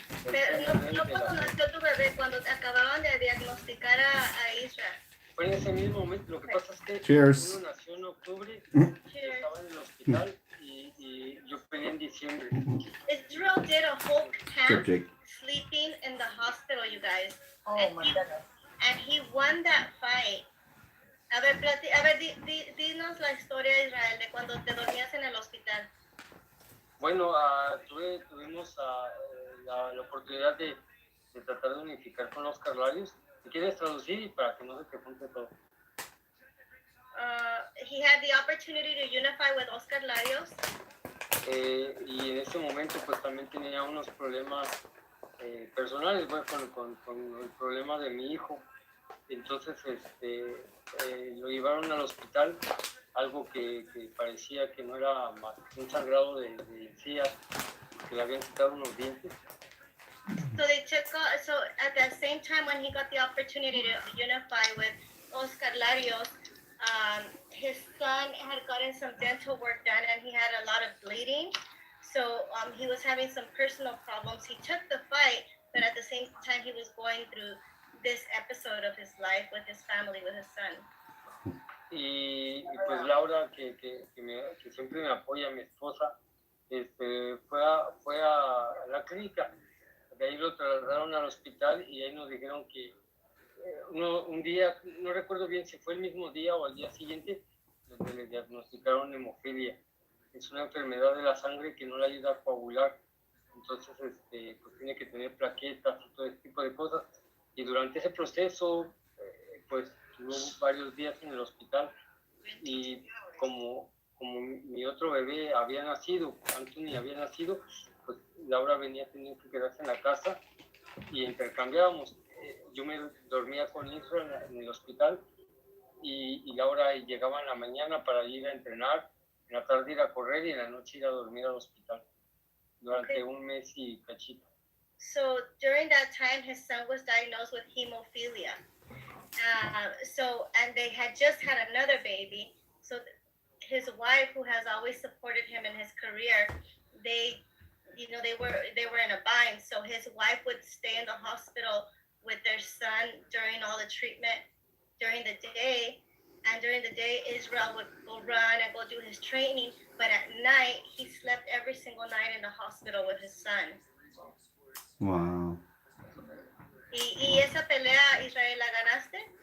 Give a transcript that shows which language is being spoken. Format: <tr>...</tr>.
<es>Pero no cuando nació tu bebé, cuando acababan de diagnosticar a Israel. Fue en ese mismo momento. Lo que pasa es que</es> <en>Cheers.</en> <es>uno nació en octubre, estaba en el hospital y yo peleé en diciembre.</es> <en>Israel did a whole camp sleeping in the hospital, you guys. Oh my goodness. And he won that fight.</en> <es>A ver, dinos la historia, Israel, de cuando te dormías en el hospital. Bueno, tuvimos la oportunidad de tratar de unificar con Oscar Larios. ¿Me quieres traducir para que no se te junte todo?</es> <en>He had the opportunity to unify with Oscar Larios.</en> <es>y en ese momento pues también tenía unos problemas personales, pues, con el problema de mi hijo. Entonces lo llevaron al hospital, algo que parecía que no era más que un sangrado de encías, que le habían quitado unos dientes.</es> <en>So they took, so at the same time when he got the opportunity to unify with Oscar Larios, his son had gotten some dental work done and he had a lot of bleeding. So he was having some personal problems. He took the fight, but at the same time he was going through this episode of his life with his family, with his son.</en> <es>Y pues Laura, que siempre me apoya, mi esposa, fue a la clínica. De ahí lo trasladaron al hospital y ahí nos dijeron que un día, no recuerdo bien si fue el mismo día o al día siguiente, donde le diagnosticaron hemofilia. Es una enfermedad de la sangre que no le ayuda a coagular. Entonces, pues tiene que tener plaquetas y todo ese tipo de cosas. Y durante ese proceso, pues tuvo varios días en el hospital. Y como mi otro bebé había nacido, Anthony había nacido, pues Laura venía teniendo que quedarse en la casa y intercambiábamos. Yo me dormía con Israel en el hospital y Laura llegaba en la mañana para ir a entrenar, en la tarde ir a correr y en la noche ir a dormir al hospital durante un mes y cachito.</es> <en>So during that time, his son was diagnosed with hemophilia. And they had just had another baby. So his wife, who has always supported him in his career, they were in a bind. So his wife would stay in the hospital with their son during all the treatment during the day. And during the day, Israel would go run and go do his training. But at night, he slept every single night in the hospital with his son. Wow.</en> <es>¿Y esa pelea, Israel, la ganaste?</es>